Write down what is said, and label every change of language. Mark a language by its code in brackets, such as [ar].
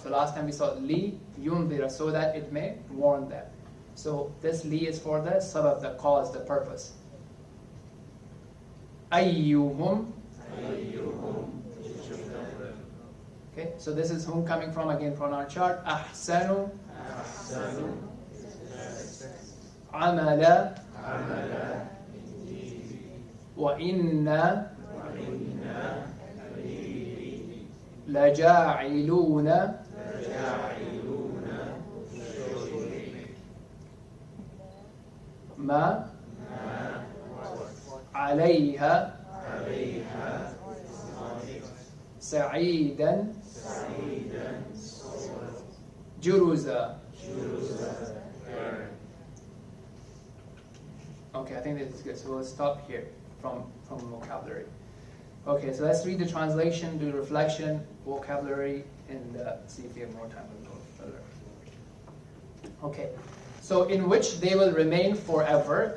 [en] So last time we saw لِيُنذِرَ, so that it may warn them. So this li is for the sabab, the cause, the purpose. [ar] أَيُّهُمْ. [en] Okay, so this is whom coming from again from our chart. [ar] أحسن عملا وإنا لجاعلون ما عليها سعيدا جرزا. [en] Okay, I think this is good. So we'll stop here from vocabulary. Okay, so let's read the translation, do reflection, vocabulary, and see if we have more time to go further. Okay, so in which they will remain forever.